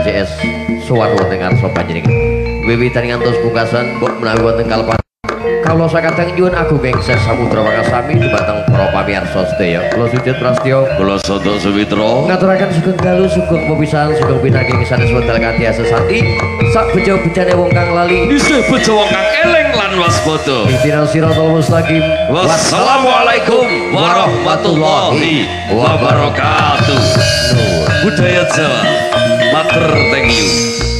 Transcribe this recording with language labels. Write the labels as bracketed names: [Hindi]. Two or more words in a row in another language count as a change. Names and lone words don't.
[Javanese] CS sowan wonten ngarsa panjenengan wiwitan ngantos pungkasan mbok menawi wonten kalpan kawula sakadang nyuwun agung ing samudra wangasami dumateng para pamirsa sedaya kula sujud prastya kula sada sumitra ngaturaken sugeng dalu sugeng pepisahan sugeng pinangking sanes wekdal kanthi asesati sak bejo-bejane wong kang lali isih bejo wong kang eling lan waspada [Arabic] اهدنا الصراط المستقيم والسلام عليكم ورحمة الله وبركاته [Javanese] budaya Jawa matur [English] thank you